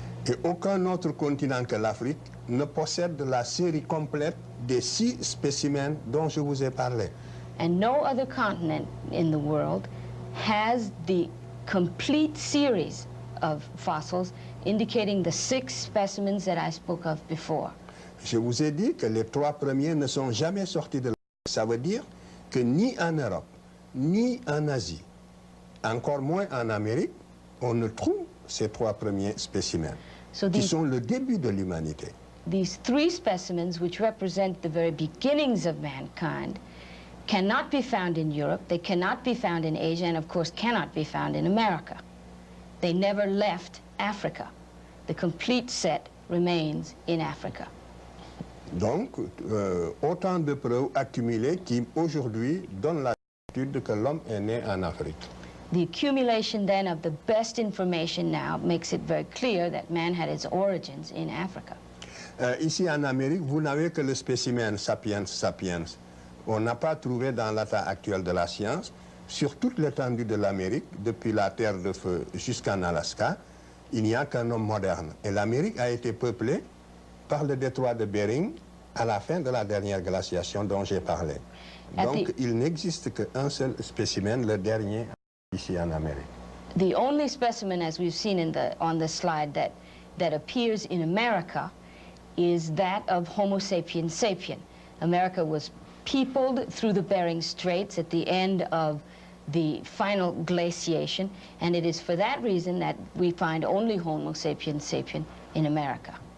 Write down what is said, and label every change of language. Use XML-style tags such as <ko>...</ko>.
<fr>Et aucun autre continent que l'Afrique ne possède la série complète des 6 spécimens dont je vous ai parlé.</fr> <en>And no other continent in the world has the complete series of fossils indicating the 6 specimens that I spoke of before.</en> <fr>Je vous ai dit que les 3 premiers ne sont jamais sortis de l'Afrique. Ça veut dire que ni en Europe, ni en Asie, encore moins en Amérique, on ne trouve ces 3 premiers spécimens, qui sont le début de l'humanité.</fr> <en>These 3 specimens, which represent the very beginnings of mankind, cannot be found in Europe, they cannot be found in Asia, and of course cannot be found in America. They never left Africa. The complete set remains in Africa.</en> <fr>Donc, autant de preuves accumulées qui, aujourd'hui, donnent la certitude que l'homme est né en Afrique.</fr> <en>The accumulation then of the best information now makes it very clear that man had its origins in Africa.</en> <fr>Ici en Amérique, vous n'avez que le spécimen sapiens sapiens. On n'a pas trouvé dans l'état actuel de la science, sur toute l'étendue de l'Amérique, depuis la Terre de Feu jusqu'en Alaska, il n'y a qu'un homme moderne. Et l'Amérique a été peuplée par le détroit de Bering à la fin de la dernière glaciation dont j'ai parlé. Donc il n'existe qu'un seul spécimen, le dernier, ici en Amérique.</fr> <en>The only specimen, as we've seen on the slide, that appears in America is that of Homo sapiens sapien. America was peopled through the Bering Straits at the end of the final glaciation, and it is for that reason that we find only Homo sapiens sapien in America.</en>